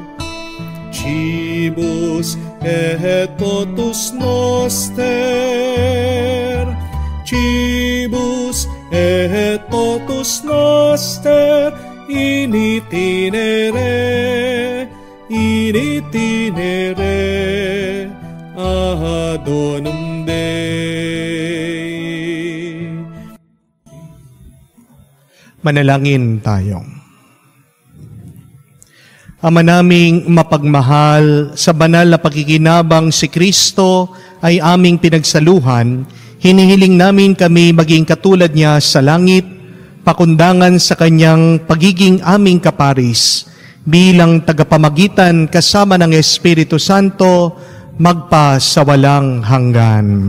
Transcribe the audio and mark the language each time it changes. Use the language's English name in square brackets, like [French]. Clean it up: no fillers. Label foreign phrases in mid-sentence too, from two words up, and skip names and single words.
[Latin] Cibus et potus noster, cibus et potus noster, in itinere adonum Dei. [Filipino] Manalangin tayo. Ama naming mapagmahal, sa banal na pakikinabang si Kristo ay aming pinagsaluhan, hinihiling namin kami maging katulad niya sa langit, pakundangan sa kanyang pagiging aming kaparis, bilang tagapamagitan kasama ng Espiritu Santo, magpa sa walang hanggan.